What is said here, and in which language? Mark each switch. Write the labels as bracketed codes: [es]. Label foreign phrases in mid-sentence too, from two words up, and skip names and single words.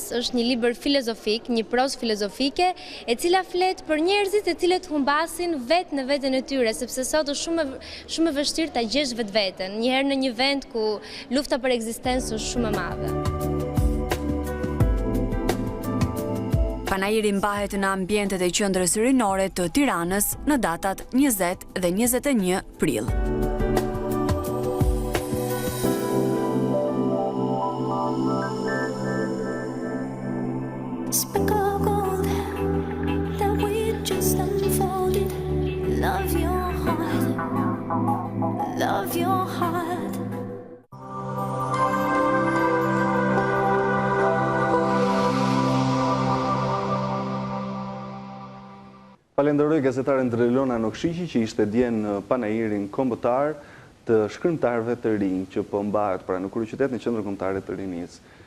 [sq] Është një libër filozofik, një prozë filozofike, e cila flet për njerëzit e cilët humbasin vetë në veten e tyre, sepse sot është shumë e vështirë ta gjesh vetveten, një herë në një vend ku lufta për ekzistencë është shumë e madhe. Panajiri mbahet në ambientet e qendrës rinore të Tiranës në datat 20 dhe 21 prill. [en] Sprinkle gold that we just unfolded. Love your heart, love your heart. [sq] Falenderoj gazetaren Drelona Nokshqiqi që ishte dje në panajirin kombëtar të shkrimtarëve të rinj që po mbahet pra në kryeqytet në qendrën kombëtare të rinisë.